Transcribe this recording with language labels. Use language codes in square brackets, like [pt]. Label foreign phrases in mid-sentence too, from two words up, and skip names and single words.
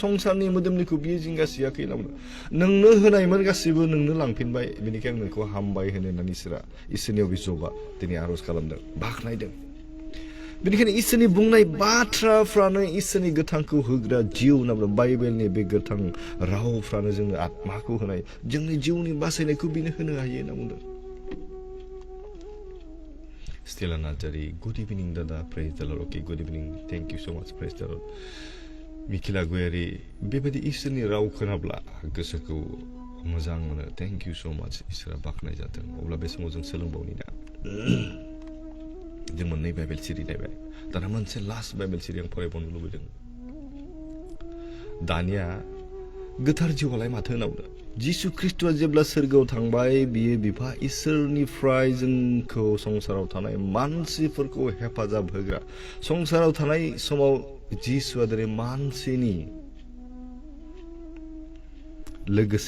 [brx] संसारनि मोदोमनिखौ बियो जिंगासियाखै होनना बुंदों नोंनो होनायमोन गासैबो नोंनो लांफिनबाय बेनिखायनो आं नोंखौ हामबाय होनो होननानै इसोरनियाव बे जबा दिनै आर'ज खालामदों बाख्नायदों बेनिखायनो इसोरनि बुंनाय बाथ्राफ्रानो इसोरनि गोथांखौ होग्रा जिउ होनना बुंदों बाइबेलनि बे गोथां रावफ्रानो जोंनो आत्माखौ होनाय जोंनि जिउनि बासायनायखौ बिनो होनो हायो होनना बुंदों [en] Stella Najari, good evening, Dada. Praise the Lord. Okay, good evening. Thank you so much. Praise the Lord. Mikila Gueri, [brx] बेबायदि इसोरनि राव खोनाब्ला गोसोखौ मोजां मोनो. [en] Thank you so much. [brx] इसोरा बाख्नाय जाथों. अब्ला बे समाव जों सोलोंबावनि दा. जों मोननै बाइबेल सिरि नायबाय. दाना मोनसे लास्ट बाइबेल सिरि आं फरायबावनो लुबैदों. दानिया गोथार जिउआलाय माथो होनना बुंदों जिसु ख्रिस्ट'आ जेब्ला सोरगोआव थांबाय बियो बिफा इसोरनिफ्राय जोंखौ संसाराव थानाय मानसिफोरखौ हेफाजाब होग्रा संसाराव थानाय समाव जिसुआ दिनै मानसिनि लोगोसे